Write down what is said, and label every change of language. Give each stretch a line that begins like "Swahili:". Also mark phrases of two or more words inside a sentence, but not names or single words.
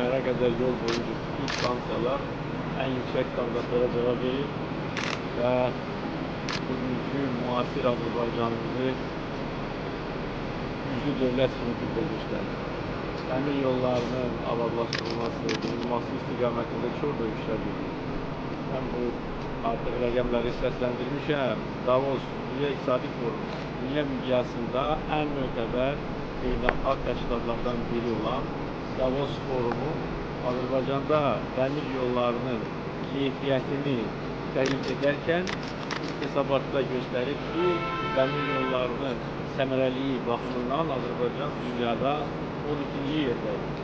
Turkish: kadar yol boyunca bütün stansiyalar en yüksek standartlara cevap verir ve bugünkü muasir Azerbaycanımızı güçlü devlet sınıfında gösterir.
Azerbaijani: Dəmir yollarının abadlaşdırılması, qurulması istiqamətində çox böyük işlər görülür. Mən bu artıq rəqəmləri səsləndirmişəm. Davos Dünya İqtisadi Forumu, dünya miqyasında ən mötəbər beynəlxalq təşkilatlardan biri olan Davos Forumu Azərbaycanda dəmir yollarının keyfiyyətini təyin edərkən hesabatda göstərir ki, dəmir yollarının səmərəliyi baxımından Azərbaycan dünyada 12-ci yerdədir.